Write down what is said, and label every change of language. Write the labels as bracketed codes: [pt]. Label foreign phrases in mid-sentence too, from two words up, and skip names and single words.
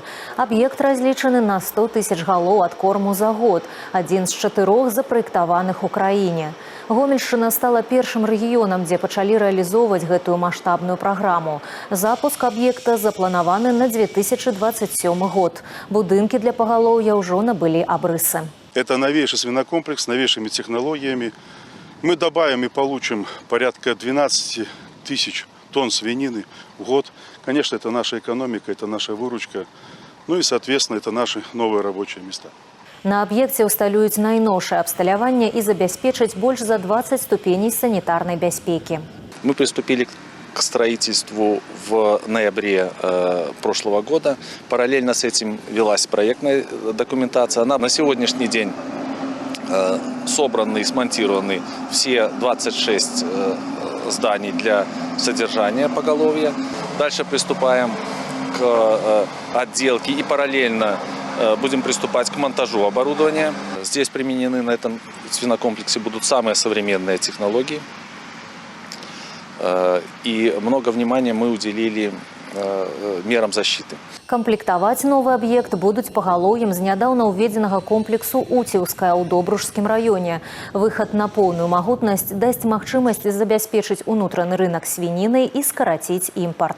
[be] Аб'ект разлічаны на 100 тысяч галоў адкорму за год, адзін з 4 запраектаваных у краіне. Гомельшчына стала першым рэгіёнам, дзе пачалі рэалізоўваць гэтую маштабную праграму. Запуск аб'екта запланаваны на 2027 год. Будынкі для пагалоўя ўжо набылі абрысы. [ru] Это новейший свинокомплекс с новейшими технологиями. Мы добавим и получим порядка 12 тысяч тонн свинины в год. Конечно, это наша экономика, это наша выручка. Ну и, соответственно, это наши новые рабочие места. [be] На аб'екце ўсталююць найноўшае абсталяванне і забяспечаць больш за 20 ступеней санітарнай бяспекі. [ru] Мы приступили к строительству в ноябре прошлого года. Параллельно с этим велась проектная документация. Она на сегодняшний день собраны и смонтированы все 26 зданий для содержания поголовья. Дальше приступаем к отделке и параллельно будем приступать к монтажу оборудования. Здесь применены на этом свинокомплексе будут самые современные технологии. И много внимания мы уделили мерам защиты. [be] Камплектаваць новы аб'ект будуць пагалоўем з нядаўна ўведзенага комплексу Уціўская ў Добружскім раёне. Выхад на поўную магутнасць дасць магчымасць забяспечыць унутраны рынак свінінай і скараціць імпарт.